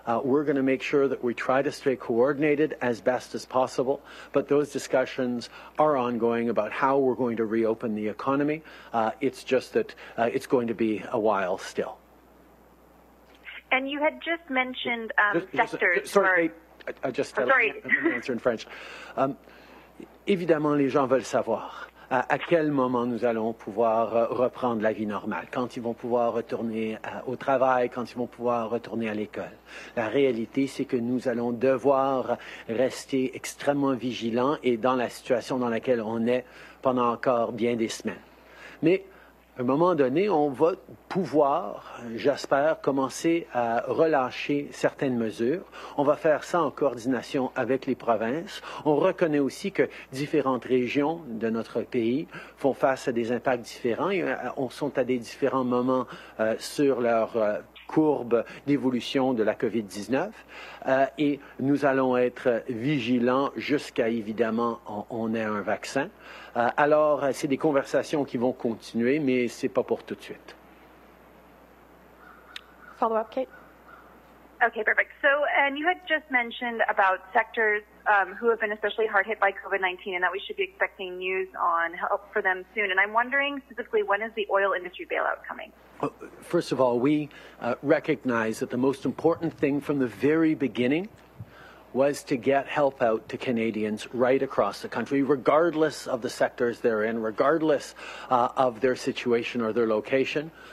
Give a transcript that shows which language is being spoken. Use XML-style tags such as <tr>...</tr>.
<en>We're going to make sure that we try to stay coordinated as best as possible, but those discussions are ongoing about how we're going to reopen the economy. It's just that it's going to be a while still. And you had just mentioned sectors. Sorry, I just answer in French.</en> <fr>Évidemment, les gens veulent savoir à quel moment nous allons pouvoir reprendre la vie normale, quand ils vont pouvoir retourner au travail, quand ils vont pouvoir retourner à l'école. La réalité, c'est que nous allons devoir rester extrêmement vigilants et dans la situation dans laquelle on est pendant encore bien des semaines. Mais à un moment donné, on va pouvoir, j'espère, commencer à relâcher certaines mesures. On va faire ça en coordination avec les provinces. On reconnaît aussi que différentes régions de notre pays font face à des impacts différents et sont à des différents moments sur leur courbe d'évolution de la COVID-19 et nous allons être vigilants jusqu'à, évidemment, on ait un vaccin. Alors, c'est des conversations qui vont continuer, mais ce n'est pas pour tout de suite.</fr> <en>Follow-up, Kate. Okay, perfect. So, and you had just mentioned about sectors who have been especially hard hit by COVID-19 and that we should be expecting news on help for them soon. And I'm wondering specifically, when is the oil industry bailout coming? First of all, we recognize that the most important thing from the very beginning was to get help out to Canadians right across the country, regardless of the sectors they're in, regardless of their situation or their location.</en>